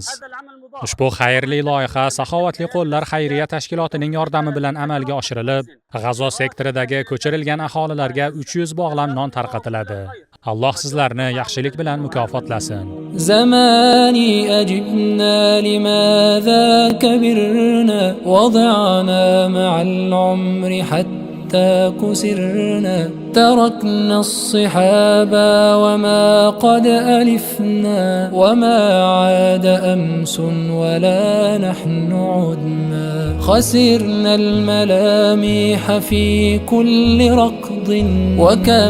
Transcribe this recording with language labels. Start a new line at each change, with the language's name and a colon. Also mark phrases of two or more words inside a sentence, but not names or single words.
Uzbek: Ushbu xayrli loyiha Saxovatli qo'llar xayriya tashkilotining yordami bilan amalga oshirilib, G'azo sektoridagi ko'chirilgan aholilarga 300 bog'lam non tarqatiladi. Alloh sizlarni yaxshilik bilan mukofotlasin.
Arabic: زمان عجيب لماذا كبرنا ودعنا مع العمر حتى كسرنا تركنا الصحابة وما قد ألفنا وما عاد أمس ولا نحن عدنا خسرنا الملامح في كل ركض وكم